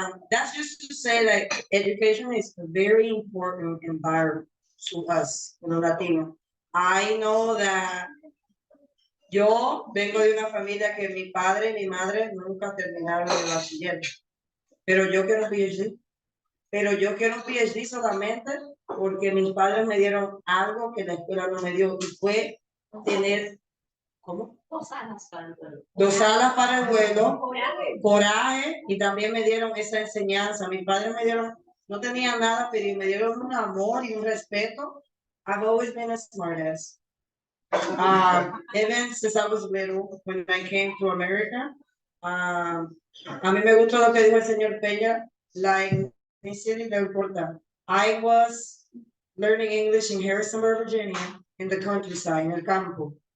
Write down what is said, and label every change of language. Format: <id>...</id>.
<en>That's just to say that education is a very important environment to us,</en> <es>los Latinos.</es> <en>I know that</en> <es>yo vengo de una familia que mi padre y mi madre nunca terminaron el bachiller, pero yo quiero un PhD. Pero yo quiero un PhD solamente porque mis padres me dieron algo que la escuela no me dio y fue tener, ¿cómo? 2 alas para el vuelo. 2 alas para el vuelo, Coraje. coraje, y también me dieron esa enseñanza. Mis padres me dieron, no tenían nada, pero me dieron un amor y un respeto.</es> <en>I've always been a smartass. Even since I was little, when I came to America,</en> <es>a mí me gustó lo que dijo el señor Peña,</es> <en>like,</en> <es>no importa.</es> <en>I was learning English in Harrisonburg, Virginia, in the countryside,</en> <es>en el campo.</es>